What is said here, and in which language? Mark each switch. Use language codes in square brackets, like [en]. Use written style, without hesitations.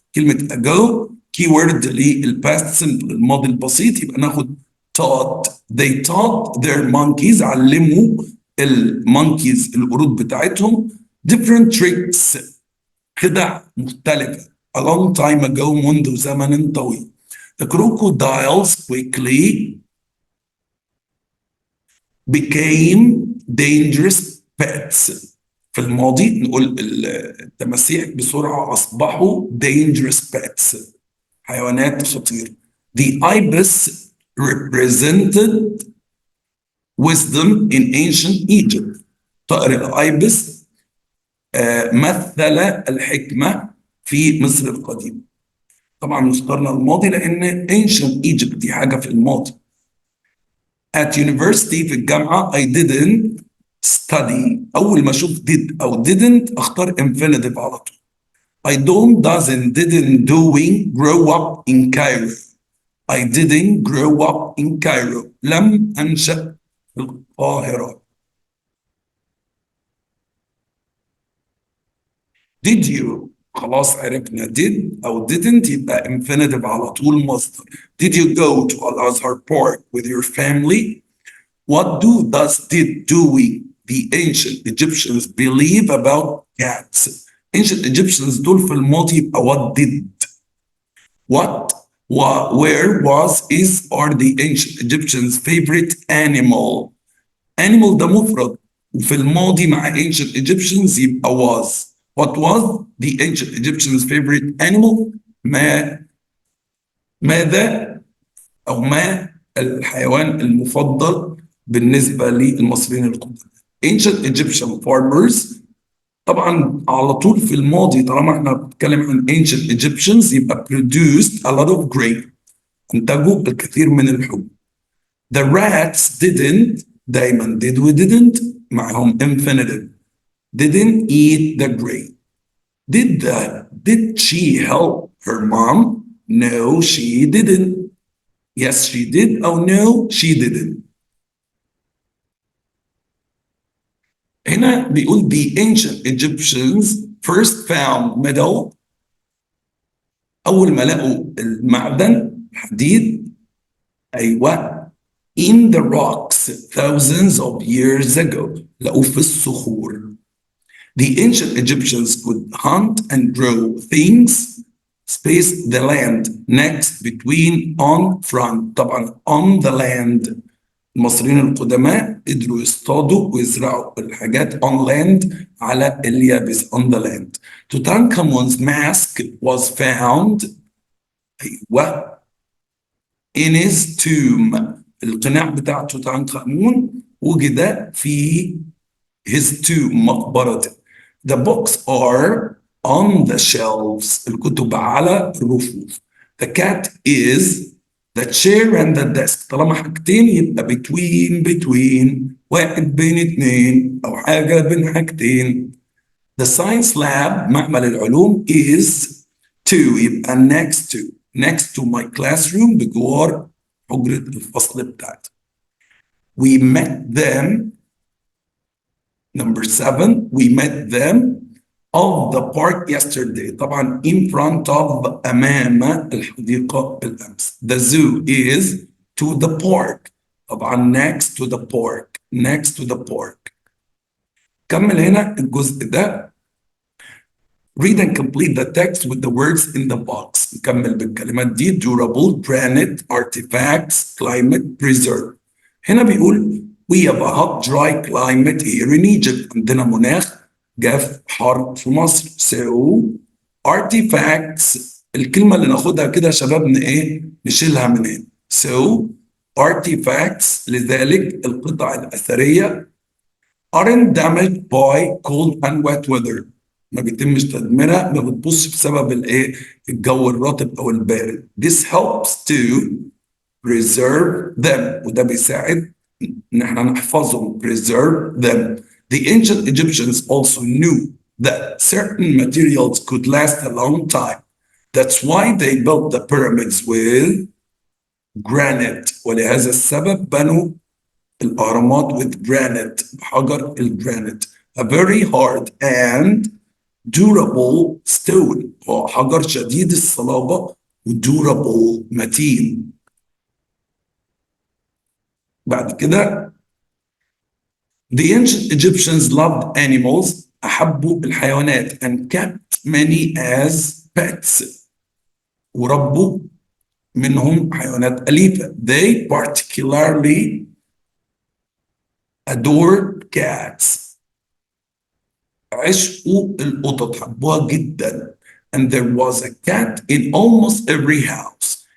[ar] كلمة ago keyword للpast simple الماضي البسيط، يبقى ناخد taught. [en] They taught their monkeys، [ar] علموا المونكيز القرود بتاعتهم [en] different tricks، [ar] خدع مختلفة [en] a long time ago [ar] منذ زمن طويل. [en] The crocodiles quickly became dangerous pets. [ar] في الماضي نقول التماسيح بسرعة أصبحوا [en] dangerous pets، [ar] حيوانات خطيرة. [en] The ibis represented wisdom in ancient Egypt. [ar] طائر الأيبس مثل الحكمة في مصر القديمة. طبعا اخترنا الماضي لأن ancient Egypt دي حاجة في الماضي. [en] At university [ar] في الجامعة [en] I didn't study. [ar] أول ما أشوف did أو didn't أختار infinitive على طول. [en] I don't, doesn't, didn't, doing grow up in Cairo. I didn't grow up in Cairo. [ar] لم أنشأ في القاهرة. [en] Did you؟ [ar] خلاص عرفنا did أو didn't يبقى infinitive على طول مصدر. [en] Did you go to Al-Azhar Park with your family؟ What does did doing the ancient Egyptians believe about cats؟ ancient Egyptians [ar] دول في الماضي يبقى [en] what did. What, where, was, is are the ancient Egyptians' favorite animal. [ar] Animal ده مفرد وفي الماضي مع ancient Egyptians يبقى was. [en] What was the ancient Egyptians' favorite animal؟ [ar] ماذا أو ما الحيوان المفضل بالنسبة للمصريين القدماء. [en] Ancient Egyptian farmers [ar] طبعا على طول في الماضي طالما احنا بنتكلم عن ancient Egyptians يبقى [en] produced a lot of grain، [ar] انتجوا الكثير من الحبوب. [en] The rats didn't، دايما did و didn't معهم infinitive. Didn't eat the grain. Did she help her mom? No, she didn't. Yes, she did. Oh, no, she didn't. [ar] هنا بيقول [en] the ancient Egyptians first found metal. [ar] أول ما لقوا المعدن الحديد أيوة [en] in the rocks thousands of years ago، [ar] لقوه في الصخور. [en] The ancient Egyptians could hunt and grow things. Space the land next between on front. طبعا on the land. [ar] المصريين القدماء قدروا يصطادوا ويزرعوا الحاجات [en] on land [ar] على اليابس [en] on the land. Tutankhamun's mask was found أيوة in his tomb. [ar] القناع بتاع توتنخامون وجد في [en] his tomb [ar] مقبرته. [en] The books are on the shelves. [ar] الكتب على الرفوف. [en] The cat is the chair and the desk. [ar] طالما حاجتين يبقى between واحد بين اتنين أو حاجة بين حاجتين. [en] The science lab [ar] معمل العلوم [en] is to يبقى next to my classroom [ar] بجوار حجرة الفصل بتاعتي. [en] We met them. Number 7, we met them of the park yesterday. [ar] طبعا [en] in front of [ar] أمام الحديقة بالأمس. [en] The zoo is to the park. طبعا next to the park. [ar] كمل هنا الجزء ده. [en] Read and complete the text with the words in the box. [ar] نكمل بالكلمات دي. [en] durable, granite, artifacts, climate, preserve. هنا بيقول we have a hot, dry climate here in Egypt. [ar] عندنا مناخ جاف حار في مصر. [en] So artifacts [ar] الكلمة اللي ناخدها كده يا شباب نشيلها من هنا. [en] So artifacts [ar] لذلك القطع الأثرية [en] aren't damaged by cold and wet weather. [ar] ما بيتمش تدميرها، ما بتبصش بسبب الجو الرطب او البارد. [en] This helps to preserve them. [ar] وده بيساعد ان احنا نحفظهم. [en] preserve them. The ancient Egyptians also knew that certain materials could last a long time. That's why they built the pyramids with granite. [ar] ولهذا السبب بنوا الأهرامات [en] with granite. [ar] بحجر الجرانيت. [en] A very hard and durable stone. [ar] هو حجر شديد الصلابة durable متين. بعد كده [en] the ancient Egyptians loved animals. [ar] أحبوا الحيوانات [en] and kept many as pets. [ar] وربوا منهم حيوانات أليفة. [en] They particularly adored cats. [ar] عشقوا القطط، حبوها جدا. [en] And there was a cat in almost every house.